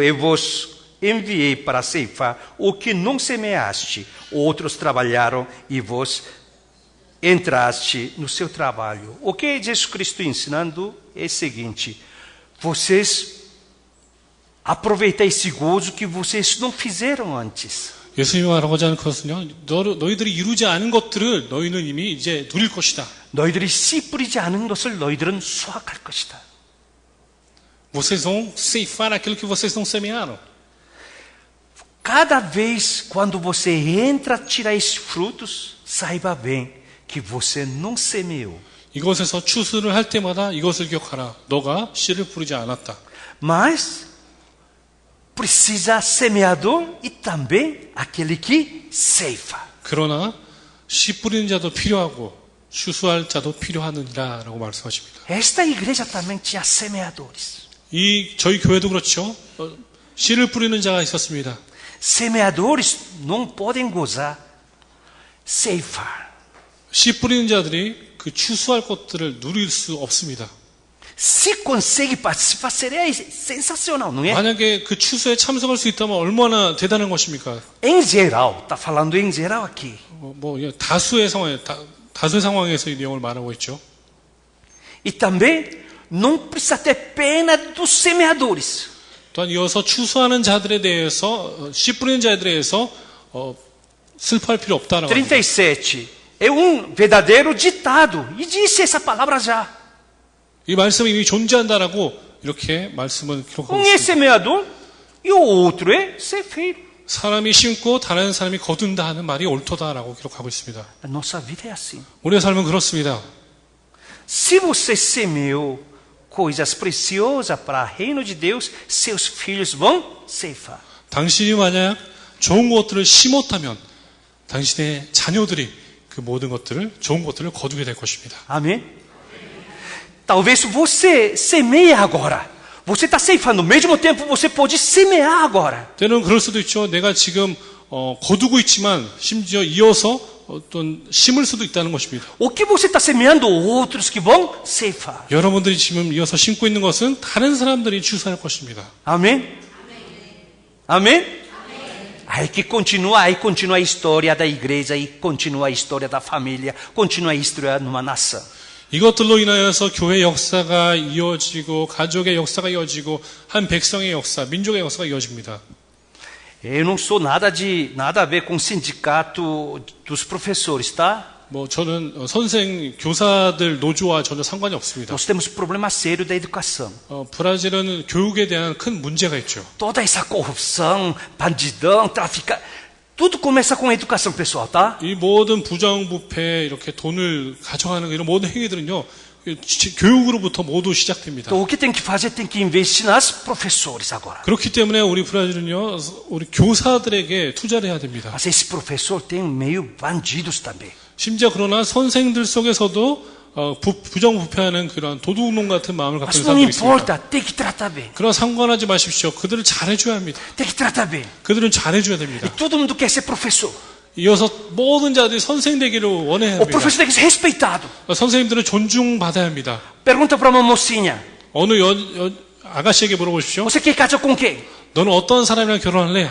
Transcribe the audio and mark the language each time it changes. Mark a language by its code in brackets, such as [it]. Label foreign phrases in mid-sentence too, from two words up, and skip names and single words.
[pt] Eu vos enviei para ceifar o que não semeaste. Outros trabalharam e vos entraste no seu trabalho. O que Jesus Cristo ensinando é o seguinte: vocês aproveitem esse gozo que vocês não fizeram antes. [ko] 예수님이 말하고자 하는 것은요, 너희들이 이루지 않은 것들을 너희는 이미 이제 누릴 것이다. 너희들이 씨 뿌리지 않은 것을 너희들은 수확할 것이다. [pt] Vocês vão ceifar aquilo que vocês não semearam. Cada vez quando você entra a tirar esses frutos, saiba bem que você não semeou. [ko] 이것에서 추수를 할 때마다 이것을 기억하라. 너가 씨를 뿌리지 않았다. [pt] Mas precisa semeador e também aquele que ceifa. [ko] 그러나 씨 뿌리는 자도 필요하고 추수할 자도 필요하느니라라고 말씀하십니다. [pt] Esta igreja também tinha semeadores. [ko] 저희 교회도 그렇죠. 씨를 뿌리는 자가 있었습니다. [pt] Semeadores não podem gozar ceifar. [ko] 씨 뿌리는 자들이 그 추수할 것들을 누릴 수 없습니다. [pt] Se consegue participar, seria sensacional, não é? [ko] 만약에 그 추수에 참석할 수 있다면 얼마나 대단한 것입니까? [pt] Em geral, está falando em geral aqui. [ko] 다수의 상황에서 이 내용을 말하고 있죠. [pt] E também não precisa ter pena dos semeadores. [ko] 또한 이어서 추수하는 자들에 대해서 씨 뿌리는 자들에 대해서 슬퍼할 필요 없다라고 합니다. [pt] 37 é verdadeiro ditado e disse essa palavra já. [ko] 이 말씀이 이미 존재한다라고 이렇게 말씀을 기록하고 [pt] Um é [ko] 있습니다. [pt] semeador e o outro é ceifeiro. [ko] 사람이 심고 다른 사람이 거둔다 하는 말이 옳도다라고 기록하고 있습니다. [pt] A nossa vida é assim. [ko] 우리의 삶은 그렇습니다. [pt] Se você semeou coisas preciosas para o reino de Deus, seus filhos vão ceifar. [ko] 당신이 만약 좋은 것들을 심었다면 당신의 자녀들이 그 모든 것들을 좋은 것들을 거두게 될 것입니다. [pt] Amém? Talvez você semeie agora. Você está ceifando. Ao mesmo tempo, você pode semear agora. [ko] 때로는 그럴 수도 있죠. 내가 지금 거두고 있지만 심지어 이어서 어떤 심을 수도 있다는 것입니다. [pt] O que você está semeando, outros que vão ceifar. [ko] 여러분들이 지금 이어서 심고 있는 것은 다른 사람들이 추수할 것입니다. [pt] Amém? Amém? Aí que continua a história da igreja, e continua a história da família, continua a história numa nação. [ko] 이것들로 인하여서 교회 역사가 이어지고 가족의 역사가 이어지고 한 백성의 역사, 민족의 역사가 이어집니다. [pt] Eu não sou nada a ver com o sindicato dos professores, tá? [ko] 저는 교사들 노조와 전혀 상관이 없습니다. [pt] Nós temos problema sério da educação. [ko] 브라질은 교육에 대한 큰 문제가 있죠. [pt] Toda essa corrupção, bandidão, traficante, tudo começa com a educação pessoal, tá? [ko] 이 모든 부정부패 이렇게 돈을 가져가는 이런 모든 행위들은요. 교육으로부터 모두 시작됩니다. [pt] Então o que tem que fazer? Tem que investir nas professores agora. [ko] 그렇기 때문에 우리 브라질은요. 우리 교사들에게 투자를 해야 됩니다. [pt] Mas esse professor tem meio bandidos também. [ko] 심지어 그러나 선생들 속에서도 부정부패하는 그런 도둑놈 같은 마음을 갖고 [pt] Mas [ko] 있는 [pt] não [ko] 사람들이 있습니다. [pt] importa, tem que tratar bem. [ko] 그러나 상관하지 마십시오. 그들을 잘해줘야 합니다. [pt] Tem que tratar bem. [ko] 그들은 잘해줘야 됩니다. [pt] E todo mundo quer ser professor. [ko] 이어서 모든 자들이 선생 되기를 원해야 [pt] O [ko] 합니다. [pt] professor tem que ser respeitado. [ko] 선생님들은 존중받아야 합니다. [pt] Pergunta para uma mocinha: [ko] 어느 아가씨에게 물어보십시오. [pt] você quer casar com quem? [ko] 너는 어떤 사람이랑 결혼할래?